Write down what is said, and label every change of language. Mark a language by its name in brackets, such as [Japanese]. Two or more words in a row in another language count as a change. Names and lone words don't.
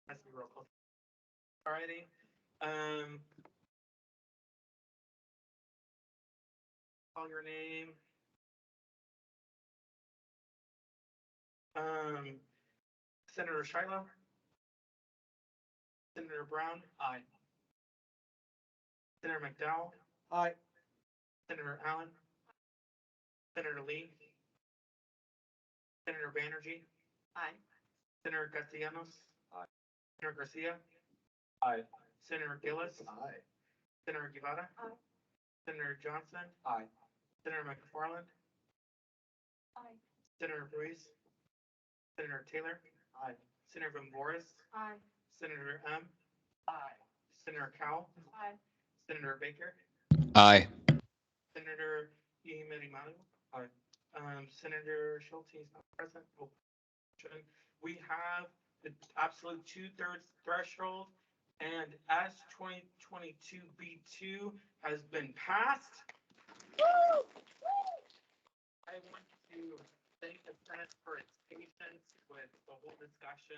[English] Has to be roll call. Alrighty. Call your name. Senator Shiloh. Senator Brown. Aye. Senator McDowell. Aye. Senator Allen. Senator Lee. Senator Banerjee. Aye. Senator Castellanos. Aye. Senator Garcia. Aye. Senator Gillis. Aye. Senator Guevara. Aye. Senator Johnson. Aye. Senator McFarland. Aye. Senator Ruiz. Senator Taylor. Aye. Senator Van Boris. Aye. Senator M. Aye. Senator Cowell. Aye. Senator Baker. Aye. Senator Iimerimalu. Aye. Senator Schulte is not present. We have the absolute 2/3 threshold, and S 2022 B2 has been passed. I want to thank the Senate for its patience with the whole discussion.